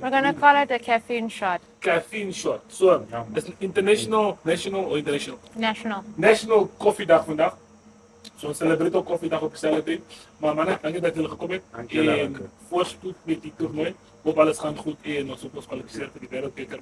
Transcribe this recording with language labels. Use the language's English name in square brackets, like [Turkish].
[English] We're gonna call it a caffeine shot. Caffeine shot. So, it's international, national or international? National [Afrikaans] Coffee Dag vandag. So ons celebrate ook Coffee Dag op dieselfde tyd. Maar manne, dankie dat julle gekom het. En voorspoed met die toernooi. Hoop alles gaan goed en ons op ons kwalifiseer vir die wêreldbeker.